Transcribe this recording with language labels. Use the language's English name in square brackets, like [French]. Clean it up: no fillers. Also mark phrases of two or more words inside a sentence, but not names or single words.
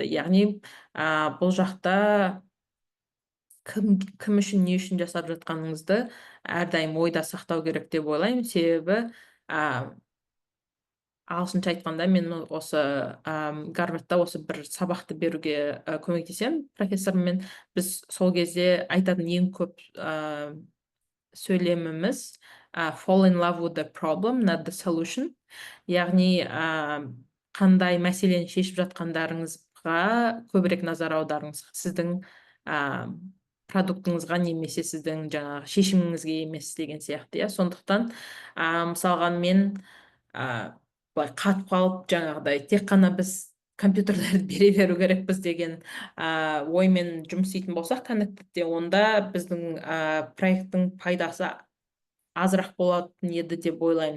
[Kazakh] Яғни бұл жақта кім үшін, не үшін жасап жатқаныңызды әрдайым ойда сақтау керек деп ойлаймын. Себебі ағылшынша айтқанда мен осы Гарвардта осы бір сабақты беруге көмектесемін профессормен. Біз сол кезде айтатын ең көп сөйлеміміз [English] fall in love with the problem, not the solution. [Kazakh] Яғни қандай мәселені шешіп жатқандарыңызға көбірек назар аударыңыз. Сіздің продуктыңызға немесе сіздің жаңағы шешіміңізге емес деген сияқты. Сондықтан мысалға мен былай қатып қалып, жаңағыдай тек қана біз компьютерлерді бере беру керекпіз деген оймен жұмыс істейтін болсақ Connected-те, онда біздің проекттің пайдасы азырақ болатын еді деп ойлаймын.